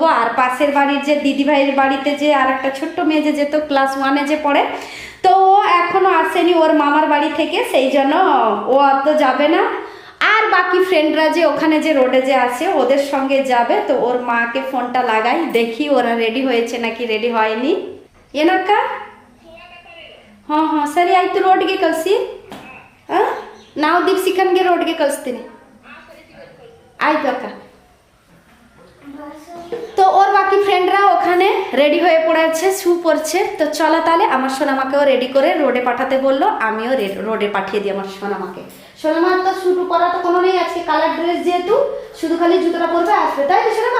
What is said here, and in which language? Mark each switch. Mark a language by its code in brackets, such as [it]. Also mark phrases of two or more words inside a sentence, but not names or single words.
[bn] আর পাশের বাড়ির যে দিদি ভাইয়ের বাড়িতে যে আর একটা ছোট্ট মেয়ে যে যেত ক্লাস 1-এ যে পড়ে, তো ও এখনো আসেনি ওর মামার বাড়ি থেকে, সেই জন্য ও অত যাবে না। আর বাকি ফ্রেন্ডরা যে ওখানে যে রোডে যে আছে ওদের সঙ্গে যাবে। তো ওর মাকে ফোনটা লাগাই, দেখি ওরা রেডি হয়েছে নাকি রেডಿ হয়নি। [kn] ಏನಕ್ಕ? ಹಾಂ ಹಾಂ ಸರಿ ಆಯಿತು, ರೋಡ್ಗೆ ಕಳಿಸಿ. ನಾವು ದೀಪ್ಸಿಕನ್ಗೆ ರೋಡ್ಗೆ ಕಳಿಸ್ತೀನಿ. ಆಯ್ತು ಅಕ್ಕ। [bn] তো ওর বাকি ফ্রেন্ডরা ওখানে রেডি হয়ে পড়েছে, শু পড়ছে। তো চলো তাহলে, আমার সোনামাকেও রেডি করে রোডে পাঠাতে বললো, আমিও রোডে পাঠিয়ে দিই আমার সোনামাকে। সোনামার তো শুরু করা তো কোনো নেই, আজকে [en] colour dress [bn] যেহেতু শুধু খালি জুতোটা পরবে আসবে, তাই তো সোনামা?